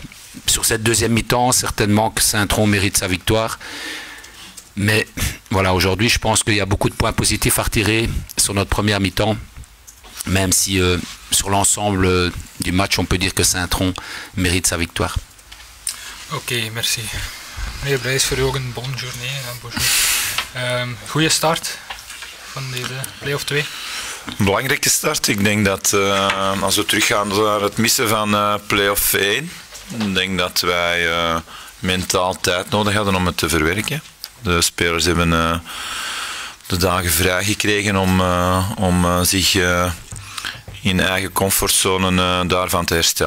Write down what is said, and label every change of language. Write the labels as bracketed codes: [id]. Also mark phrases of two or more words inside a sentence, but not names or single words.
[fr] Sur cette deuxième mi-temps, certainement que Saint-Tron mérite sa victoire. Mais voilà, aujourd'hui, je pense qu'il y a beaucoup de points positifs à retirer sur notre première mi-temps, même si sur l'ensemble du match, on peut dire que Saint-Tron mérite sa victoire. Ok, merci. [nl] Meneer Brijs, voor u ook een [fr] bonne journée. [nl] Goede start van deze play-off 2. Belangrijke start. Ik denk dat als we teruggaan naar het missen van play-off 1, ik denk dat wij mentaal tijd nodig hadden om het te verwerken. De spelers hebben de dagen vrij gekregen om zich in eigen comfortzone daarvan te herstellen.